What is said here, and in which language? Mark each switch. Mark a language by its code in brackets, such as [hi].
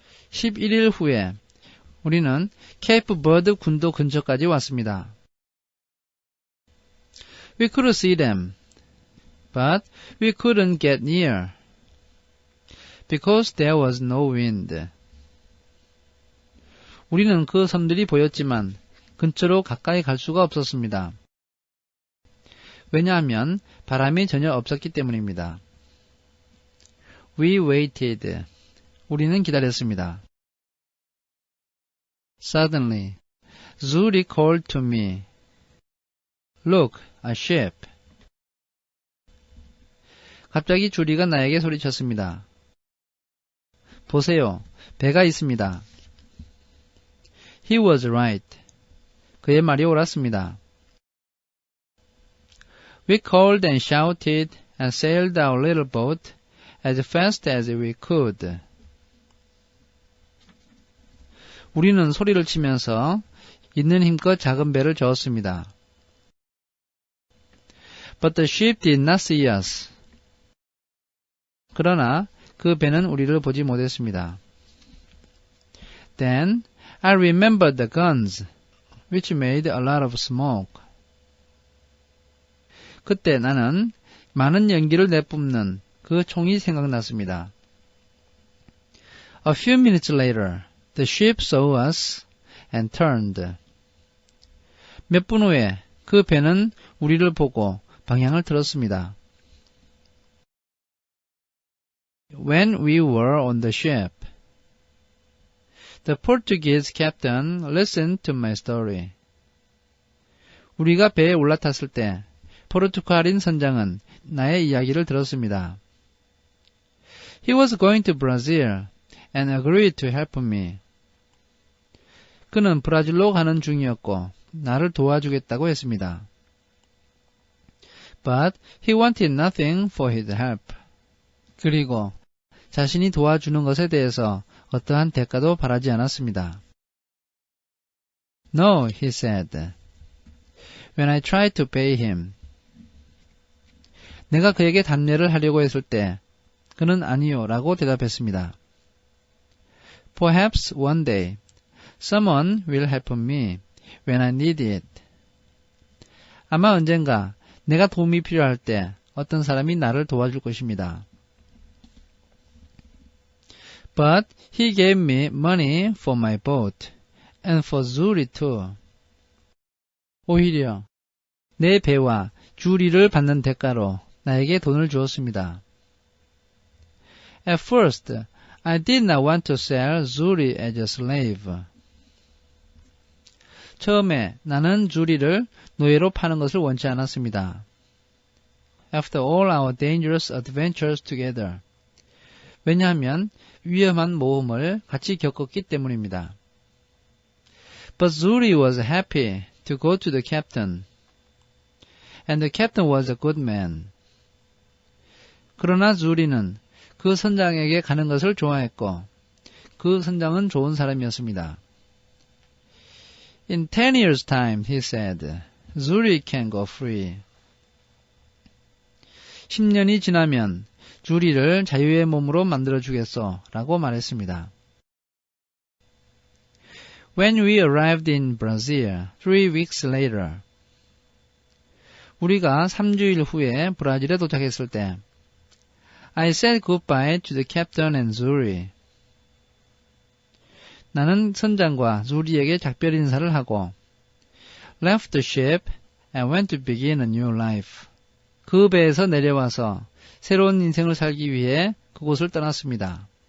[ko] 11일 후에 우리는 케이프 버드 군도 근처까지 왔습니다. [en] We could see them, but we couldn't get near, because there was no wind. [ko] 우리는 그 섬들이 보였지만 근처로 가까이 갈 수가 없었습니다. 왜냐하면 바람이 전혀 없었기 때문입니다. [en] We waited. [ko] 우리는 기다렸습니다. [en] Suddenly, Zuri called to me. Look, a ship. [ko] 갑자기 주리가 나에게 소리쳤습니다. 보세요, 배가 있습니다. [en] He was right. [ko] 그의 말이 옳았습니다. [en] We called and shouted and sailed our little boat as fast as we could. [ko] 우리는 소리를 치면서 있는 힘껏 작은 배를 저었습니다. [en] But the ship did not see us. [ko] 그러나 그 배는 우리를 보지 못했습니다. [en] Then I remembered the guns, which made a lot of smoke. [ko] 그때 나는 많은 연기를 내뿜는 그 총이 생각났습니다. [en] A few minutes later, the ship saw us and turned. [ko] 몇 분 후에 그 배는 우리를 보고 방향을 틀었습니다. [en] When we were on the ship, the Portuguese captain listened to my story. [ko] 우리가 배에 올라탔을 때 포르투갈인 선장은 나의 이야기를 들었습니다. [en] He was going to Brazil and agreed to help me. [ko] 그는 브라질로 가는 중이었고 나를 도와주겠다고 했습니다. [en] But he wanted nothing for his help. [ko] 그리고 자신이 도와주는 것에 대해서 어떠한 대가도 바라지 않았습니다. [en] No, he said. When I tried to pay him. [ko] 내가 그에게 답례를 하려고 했을 때 그는 아니요 라고 대답했습니다. [en] Perhaps one day someone will help me when I need it. [ko] 아마 언젠가 내가 도움이 필요할 때 어떤 사람이 나를 도와줄 것입니다. [en] But he gave me money for my boat and for Zuri too. [ko] 오히려 내 배와 주리를 받는 대가로 나에게 돈을 주었습니다. [en] At first, I did not want to sell Zuri as a slave. [ko] 처음에 나는 주리를 노예로 파는 것을 원치 않았습니다. [en] After all our dangerous adventures together. [ko] 왜냐하면 위험한 모험을 같이 겪었기 때문입니다. [en] But Zuri was happy to go to the captain. And the captain was a good man. [ko] 그러나 주리는 그 선장에게 가는 것을 좋아했고 그 선장은 좋은 사람이었습니다. [en] In 10 years' time, he said, Zuri can go free. [ko] 10년이 지나면 주리를 자유의 몸으로 만들어주겠소 라고 말했습니다. [en] When we arrived in Brazil 3 weeks later, [ko] 우리가 3주일 후에 브라질에 도착했을 때 [en] I said goodbye to the captain and Zuri. [ko] 나는 선장과 주리에게 작별 인사를 하고 [en] left the ship and went to begin a new life. [ko] 그 배에서 내려와서 새로운 인생을 살기 위해 그곳을 떠났습니다.